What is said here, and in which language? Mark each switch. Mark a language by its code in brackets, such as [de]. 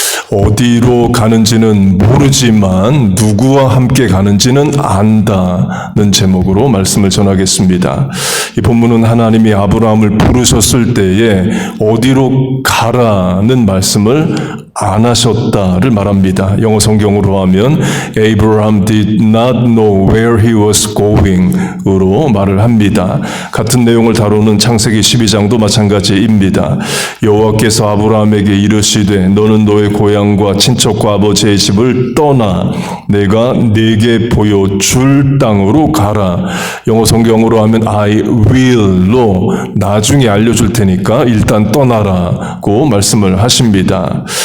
[ko] 어디로 가는지는 모르지만 누구와 함께 가는지는 안다는 제목으로 말씀을 전하겠습니다. 이 본문은 하나님이 아브라함을 부르셨을 때에 어디로 가라는 말씀을 안 하셨다를 말합니다. 영어 성경으로 하면 [en] Abraham did not know where he was going [ko] 으로 말을 합니다. 같은 내용을 다루는 창세기 12장도 마찬가지입니다. 여호와께서 아브라함에게 이르시되 너는 너의 고향과 친척과 아버지의 집을 떠나 내가 네게 보여줄 땅으로 가라. 영어 성경으로 하면 [en] I will [ko] 로 나중에 알려줄 테니까 일단 떠나라고 말씀을 하십니다.